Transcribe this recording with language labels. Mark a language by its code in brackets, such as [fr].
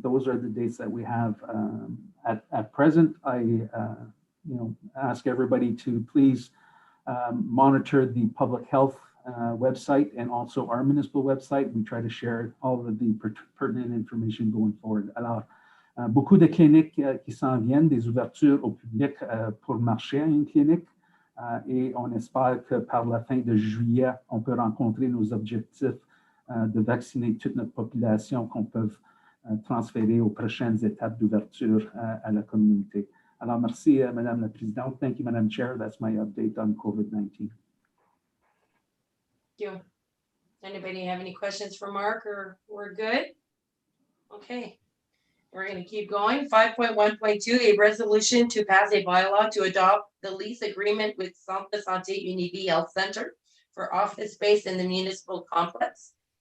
[en] Those are the dates that we have at present. I ask everybody to please monitor the public health website and also our municipal website. We try to share all of the pertinent information going forward. [fr] Alors, beaucoup de cliniques qui s'en viennent, des ouvertures au public pour marcher à une clinique, et on espère que par la fin de juillet, on peut rencontrer nos objectifs de vacciner toute notre population qu'on peut transférer aux prochaines étapes d'ouverture à la communauté. Alors, merci, Madame la Présidente. [en] Thank you, Madam Chair. That's my update on COVID-19. Thank you. Anybody have any questions for Mark, or we're good? Okay, we're going to keep going. 5.1.2, a resolution to pass a bylaw to adopt the lease agreement with Centre de Santé Univi Health Center for office space in the municipal complex.